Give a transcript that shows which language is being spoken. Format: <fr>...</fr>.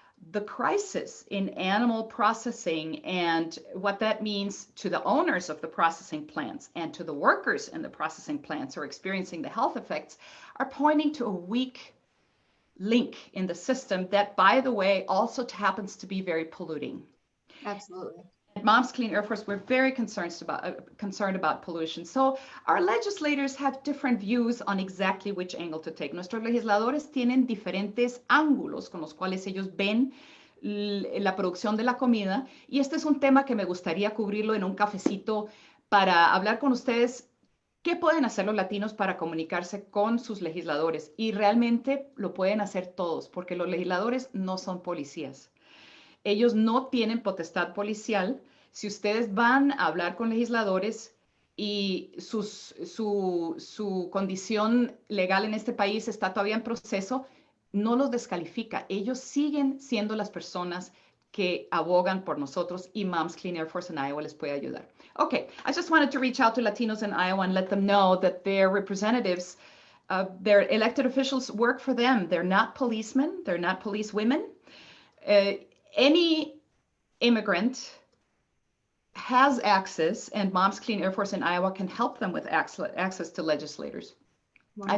<en>The crisis in animal processing and what that means to the owners of the processing plants and to the workers in the processing plants who are experiencing the health effects are pointing to a weak link in the system that, by the way, also happens to be very polluting. Absolutely. Moms Clean Air Force, we're very concerned about pollution. So our legislators have different views on exactly which angle to take.</en> <es>Nuestros legisladores tienen diferentes ángulos con los cuales ellos ven la producción de la comida. Y este es un tema que me gustaría cubrirlo en un cafecito para hablar con ustedes. ¿Qué pueden hacer los latinos para comunicarse con sus legisladores? Y realmente lo pueden hacer todos, porque los legisladores no son policías. Ellos no tienen potestad policial. Si ustedes van a hablar con legisladores y su condición legal en este país está todavía en proceso, no los descalifica. Ellos siguen siendo las personas que abogan por nosotros y Moms Clean Air Force en Iowa les puede ayudar.</es> <en>Okay, I just wanted to reach out to Latinos in Iowa and let them know that their representatives, their elected officials work for them. They're not policemen. They're not police women. Any immigrant has access, and Moms Clean Air Force in Iowa can help them with access to legislators. Wonderful.</en>